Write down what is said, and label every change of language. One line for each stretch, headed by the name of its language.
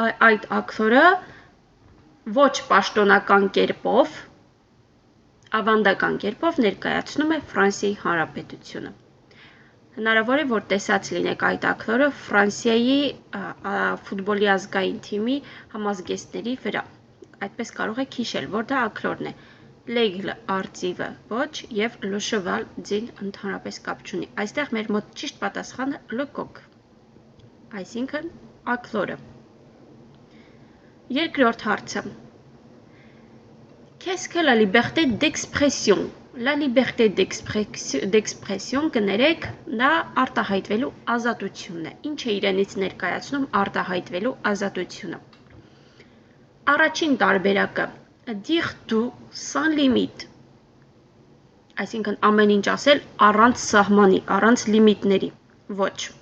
Armenian: այդ աքլորը ոչ պաշտոնական կերպով, ավանդական կերպով ներկայացնում է Ֆրանսիայի Հանրապետությունը։ Հնարավոր է, որ տեսած լինեք այդ աքլորը Ֆրանսիայի ֆուտբոլի ազգային թիմի համազգեստների վրա։ Այդպես կարող եք հիշել, որ դա աքլորն է։
French: L'aigle
Armenian: արծիվը ոչ եւ
French: le cheval
Armenian: ձին ընդհանրապես կապ չունի։ Այստեղ մեր մոտ ճիշտ պատասխանը Le Coq, այսինքն աքլորը։
French: Երկրորդ հարցը։ Qu'est-ce que la liberté d'expression? La liberté d'expression
Armenian: կներեք, դա արտահայտվելու ազատությունն է։ Ինչ է իրենից ներկայացնում արտահայտվելու ազատությունը։ Առաջին տարբերակը
French: dire tout sans limite։
Armenian: Այսինքն ամեն ինչ ասել առանց սահմանի, առանց լիմիտների։ Ոչ։